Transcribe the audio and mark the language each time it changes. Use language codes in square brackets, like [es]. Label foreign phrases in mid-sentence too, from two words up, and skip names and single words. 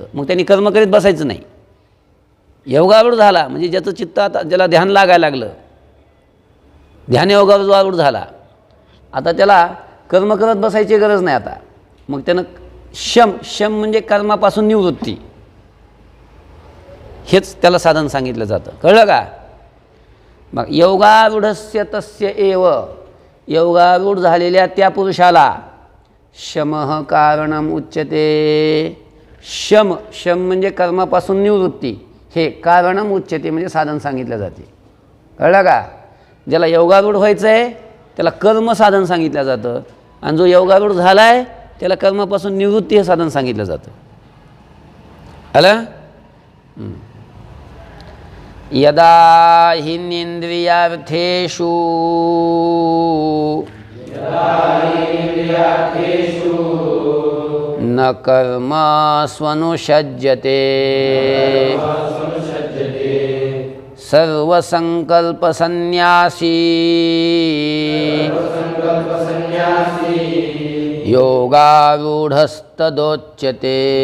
[mr] मग त्यांनी कर्म करीत बसायचं नाही. योगारूढ झाला म्हणजे ज्याचं चित्त आता ज्याला ध्यान लागायला लागलं, ध्यान योगावर जो आरूढ झाला, आता त्याला कर्म करत बसायची गरज नाही. आता मग त्यानं शम म्हणजे कर्मापासून निवृत्ती हेच त्याला साधन सांगितलं जातं. कळलं का? मग [sa] योगारूढस्य तस्य एव [mr] योगारूढ झालेल्या त्या पुरुषाला [sa] शमः कारणम उच्यते. [mr] शम म्हणजे कर्मापासून निवृत्ती, हे [sa] कारणम उच्यते [mr] म्हणजे साधन सांगितलं जाते. कळलं का? ज्याला योगारूढ व्हायचं आहे त्याला कर्म साधन सांगितलं जातं, आणि जो योगारूढ झाला आहे त्याला कर्मापासून निवृत्ती हे साधन सांगितलं जातं. आलं? [sa] यदा हिन्नेन्द्रियार्थेषु न कर्म स्वनुषज्यते सर्वसंकल्पसन्न्यासी योगारूढस्तदोच्यते.